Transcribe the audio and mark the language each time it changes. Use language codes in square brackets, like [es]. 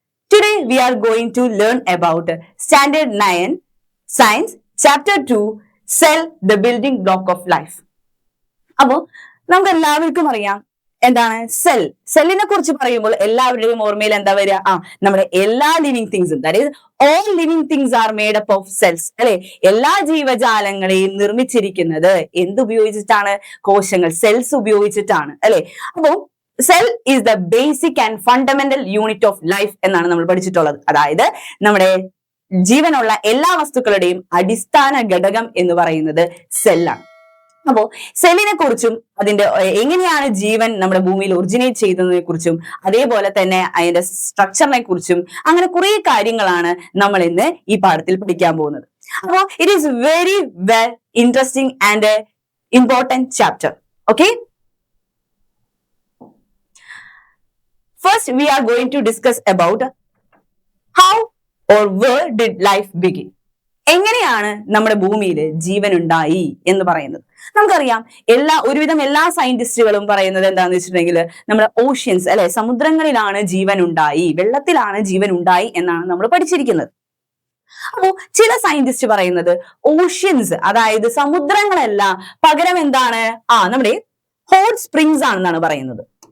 [en] Today we are going to learn about Standard 9 Science Chapter 2 Cell the Building Block of Life. [ml] അപ്പോൾ നമുക്ക് എല്ലാവർക്കും അറിയാം എന്താണ് സെല്ലിനെ കുറിച്ച് പറയുമ്പോൾ എല്ലാവരുടെയും ഓർമ്മയിൽ എന്താ വരിക? നമ്മുടെ എല്ലാ [en] living തിങ്സും, that is all living things are made up of cells [ml] അല്ലെ. എല്ലാ ജീവജാലങ്ങളെയും നിർമ്മിച്ചിരിക്കുന്നത് എന്തുപയോഗിച്ചിട്ടാണ്? കോശങ്ങൾ, സെൽസ് ഉപയോഗിച്ചിട്ടാണ് അല്ലെ. അപ്പോ [en] cell is the basic and fundamental unit of life [ml] എന്നാണ് നമ്മൾ പഠിച്ചിട്ടുള്ളത്. അതായത് നമ്മുടെ ജീവനുള്ള എല്ലാ വസ്തുക്കളുടെയും അടിസ്ഥാന ഘടകം എന്ന് പറയുന്നത് സെല്ലാണ്. അപ്പോ സെല്ലിനെ കുറിച്ചും അതിന്റെ എങ്ങനെയാണ് ജീവൻ നമ്മുടെ ഭൂമിയിൽ ഒറിജിനേറ്റ് ചെയ്തതിനെ കുറിച്ചും അതേപോലെ തന്നെ അതിന്റെ സ്ട്രക്ചറിനെ കുറിച്ചും അങ്ങനെ കുറെ കാര്യങ്ങളാണ് നമ്മൾ ഇന്ന് ഈ പാഠത്തിൽ പഠിക്കാൻ പോകുന്നത്. [en] അപ്പോ it is very well interesting and important chapter. Okay, first we are going to discuss about how or where did life begin. [ml] എങ്ങനെയാണ് നമ്മുടെ ഭൂമിയിൽ ജീവൻ ഉണ്ടായി എന്ന് പറയുന്നത്. നമുക്കറിയാം ഒരുവിധം എല്ലാ സയന്റിസ്റ്റുകളും പറയുന്നത് എന്താന്ന് വെച്ചിട്ടുണ്ടെങ്കിൽ നമ്മുടെ ഓഷ്യൻസ് അല്ലെ, സമുദ്രങ്ങളിലാണ് ജീവൻ ഉണ്ടായി, വെള്ളത്തിലാണ് ജീവൻ ഉണ്ടായി എന്നാണ് നമ്മൾ പഠിച്ചിരിക്കുന്നത്. അപ്പോ ചില സയന്റിസ്റ്റ് പറയുന്നത് ഓഷ്യൻസ് അതായത് സമുദ്രങ്ങളല്ല, പകരം എന്താണ് നമ്മുടെ ഹോട്ട് സ്പ്രിങ്സ് ആണെന്നാണ് പറയുന്നത്.